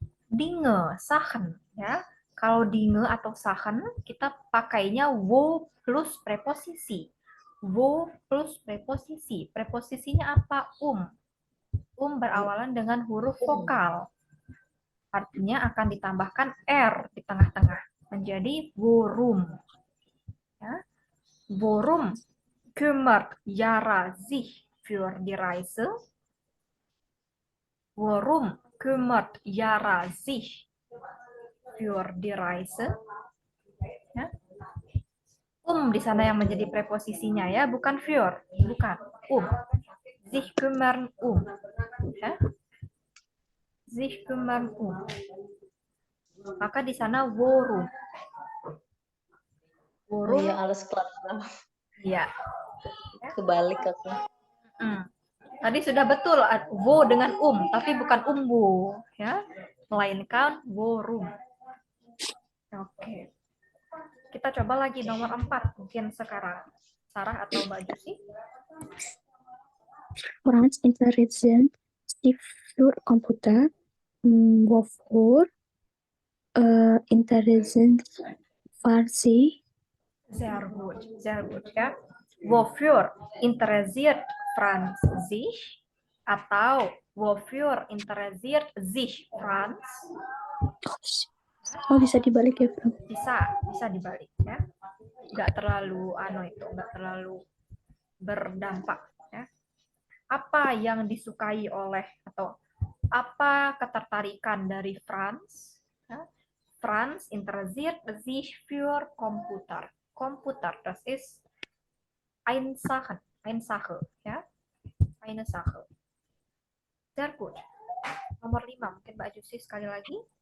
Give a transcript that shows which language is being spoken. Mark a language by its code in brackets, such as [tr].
[de] Dinge, Sachen. [id] Ya. Kalau dinge atau Sachen, kita pakainya wo plus preposisi. Wo plus preposisi. Preposisinya apa? Berawalan dengan huruf vokal. Artinya akan ditambahkan R di tengah-tengah. Menjadi worum. Ya. [de] Worum kümmert Yara sich für die Reise? Worum kümmert Yara sich für die Reise? [id] Ya. Di sana yang menjadi preposisinya ya, bukan für, bukan. [de] Sich kümmern ya. Sich kümmern [id] Maka di sana [de] worum. Oh ya, alles klar. [id] Iya. Kebalik aku. Tadi sudah betul wo dengan tapi bukan umbu ya, melainkan worum. Oke. Kita coba lagi nomor 4 mungkin sekarang. Sarah atau Mbak Jusi? [de] Franz Intelligent für Computer. Wofür Intelligent Farsi. Sehr gut ya. Wofür interessiert Franz sich? [id] Atau [de] wofür interessiert sich Franz? [id] Oh, bisa dibalik ya, Bro? Bisa dibalik ya. Nggak terlalu nggak terlalu berdampak ya. Apa yang disukai oleh atau apa ketertarikan dari Franz? Ya. [de] Franz interessiert sich für Computer. Computer, das ist eine Sache, ya. Eine Sache. Sehr gut. [id] Nomor 5, mungkin Mbak Jusi sekali lagi.